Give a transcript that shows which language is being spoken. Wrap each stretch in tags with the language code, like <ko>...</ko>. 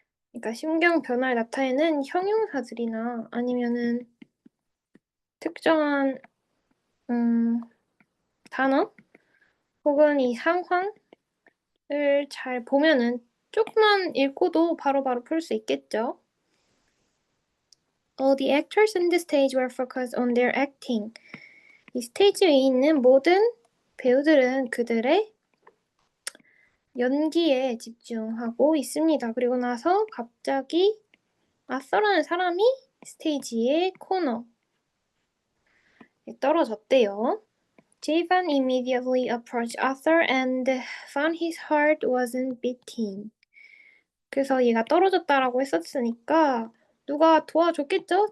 <ko>그러니까 심경 변화를 나타내는 형용사들이나 아니면은 특정한 단어 혹은 이 상황을 잘 보면은 조금만 읽고도 바로바로 풀 수 있겠죠.</ko> <en>All the actors on the stage were focused on their acting.</en> <ko>이 스테이지 위에 있는 모든 배우들은 그들의 연기에 집중하고 있습니다. 그리고 나서 갑자기 아서라는 사람이 스테이지의 코너에 떨어졌대요.</ko> <en>Javan immediately approached Arthur and found his heart wasn't beating.</en> <ko>그래서 얘가 떨어졌다라고 했었으니까 누가 도와줬겠죠?</ko>